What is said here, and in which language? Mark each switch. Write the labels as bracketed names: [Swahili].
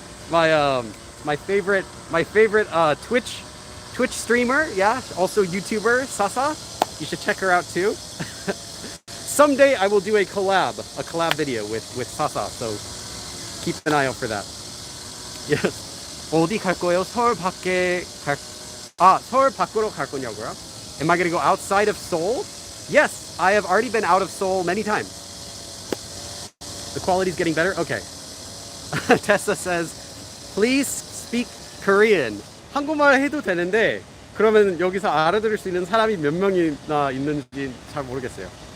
[English] My favorite Twitch streamer, yeah, also YouTuber, Sasa. You should check her out too. Someday I will do a collab video with Sasa, so keep an eye out for that. [Korean] Yes. 어디 갈 거예요? 서울 밖으로 갈 거냐고요? [English] Am I going to go outside of Seoul? Yes, I have already been out of Seoul many times. The quality's getting better? Okay. Tessa says, please speak Korean. [Korean] 한국말 해도 되는데 그러면 여기서 알아들을 수 있는 사람이 몇 명이나 있는지 잘 모르겠어요.